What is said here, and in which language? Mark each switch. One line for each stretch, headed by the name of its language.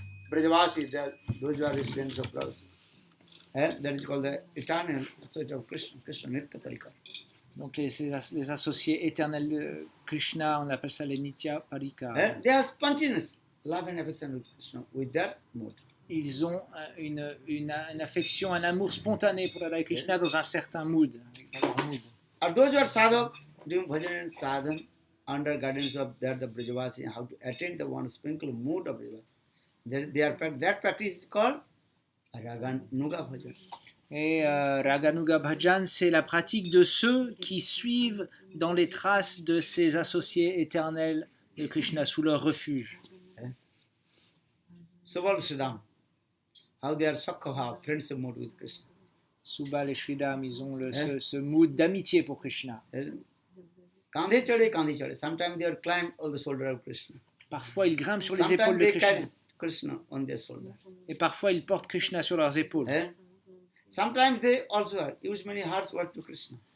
English: Brajavasi, those who are residents of Braj. That is called the eternal associate of Krishna, Krishna Nitya Parikar.
French: Donc les associés éternels de Krishna, on appelle ça les Nitya Parikar.
English: They have spontaneous love and affection with Krishna with that mode.
French: Ils ont une affection, un amour spontané pour Radha Krishna dans un certain mood. Dans leur mood.
English: Or those who are sadhak, doing bhajan and sadhan under guidance of the Brajavasi, how to attain the one sprinkle mood of Brajavasi. That practice is called Raganuga Bhajan.
French: Et Raganuga Bhajan, c'est la pratique de ceux qui suivent dans les traces de ces associés éternels de Krishna sous leur refuge.
English: Subal Siddham, how they are Sakha, friendship mode with Krishna.
French: Subal et Sridham, ils ont Hein? ce mood d'amitié pour Krishna.
Hindi: Kandhe chade.
English: Sometimes they are climb on the shoulder of Krishna.
French: Parfois, ils grimpent sur les
English: Sometimes
French: épaules de
English: they
French: Krishna.
English: carry Krishna on their shoulder.
French: Et parfois, ils portent Krishna sur leurs épaules.
English: Sometimes they also use many harsh words to Krishna.